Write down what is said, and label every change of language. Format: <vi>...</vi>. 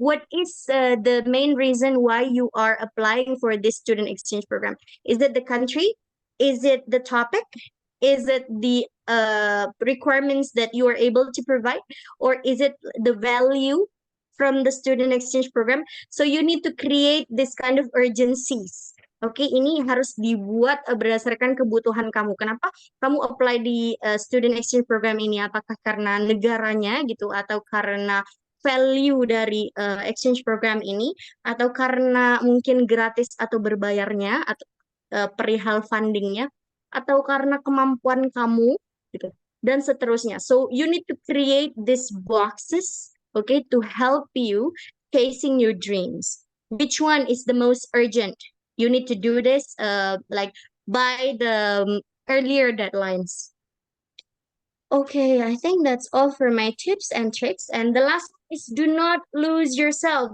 <en>What is the main reason why you are applying for this student exchange program? Is it the country? Is it the topic? Is it the requirements that you are able to provide, or is it the value from the student exchange program? So you need to create this kind of urgencies.</en> <id>Oke, ini harus dibuat berdasarkan kebutuhan kamu. Kenapa kamu apply di student exchange program ini? Apakah karena negaranya gitu, atau karena value dari exchange program ini, atau karena mungkin gratis atau berbayarnya, atau perihal fundingnya, atau karena kemampuan kamu gitu, dan seterusnya.</id> <en>So you need to create these boxes, okay, to help you chasing your dreams. Which one is the most urgent? You need to do this like by the earlier deadlines. Okay, I think that's all for my tips and tricks. And the last is do not lose yourself.</en>